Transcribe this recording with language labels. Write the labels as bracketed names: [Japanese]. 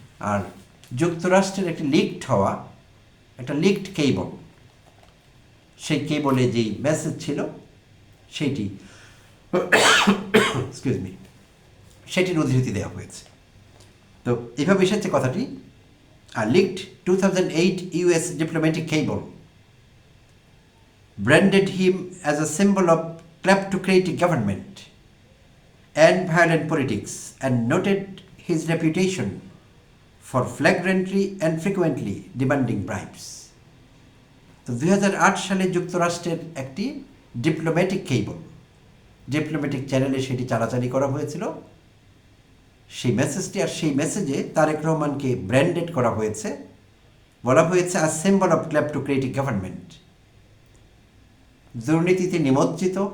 [Bangla] আর যুক্তরাষ্ট্রের একটি লিকড হওয়া, একটা লিকড কেবল, সেই কেবলে যেই মেসেজ ছিল সেইটি [English] excuse me, [Bangla] সেটির উদ্ধৃতি দেওয়া হয়েছে। তো এভাবে এসেছে কথাটি। আর [English] Leaked 2008 US diplomatic cable branded him as a symbol of kleptocratic government and violent politics, and noted his reputation for flagrantly and frequently demanding bribes. [Bangla] তো 2008 সালে যুক্তরাষ্ট্রের একটি ডিপ্লোম্যাটিক কেবল, ডিপ্লোম্যাটিক চ্যানেলে সেটি চালাচালি করা হয়েছিল, সেই মেসেজটি, আর সেই মেসেজে তারেক রহমানকে ব্র্যান্ডেড করা হয়েছে, বলা হয়েছে [English] a symbol of kleptocratic government, [Bangla] দুর্নীতিতে নিমজ্জিত।